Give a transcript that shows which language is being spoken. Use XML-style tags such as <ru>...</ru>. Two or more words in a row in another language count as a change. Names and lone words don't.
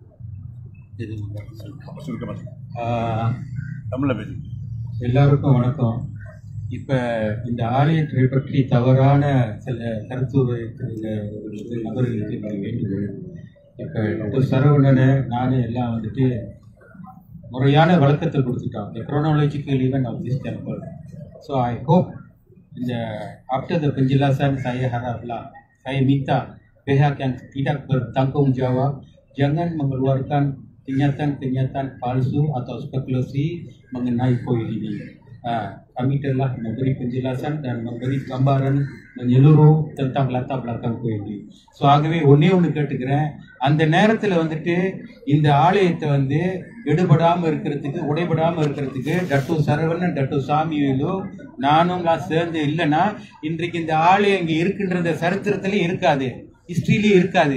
<ta>எல்லாருக்கும் வணக்கம். இப்ப இந்த ஆலயத்தை பற்றி தவறான சில கருத்துரைகள் நபர்களுக்கு வேண்டுகோள். இப்ப டாக்டர் சரவணனை நானும் எல்லாம் முறையான விளக்கத்தை கொடுத்துட்டோம்.</ta> <en>The chronological event of this temple. So I hope after the</en> <ms>penjelasan saya haraplah, saya minta pihak yang tidak bertanggungjawab jangan mengeluarkan kenyataan-kenyataan palsu atau spekulasi mengenai koil ini. Kami telah memberi penjelasan dan memberi gambaran menyeluruh tentang latar belakang koil ini.</ms> <ta>So ஆகவே ஒன்று கேட்டுக்கிறேன், அந்த நேரத்தில் இந்த ஆலயத்தை எடுபடாம இருக்கிறதுக்கு உடைபடாம இருக்கிறதுக்கு டட்டு சரவணன் டட்டு சாமியிலோ நானும் சேர்ந்து இல்லைன்னா இன்றைக்கு இந்த ஆலயம் இங்க இருக்கின்ற சரித்திரத்திலே இருக்காது, ஹிஸ்டரியிலே இருக்காது.</ta>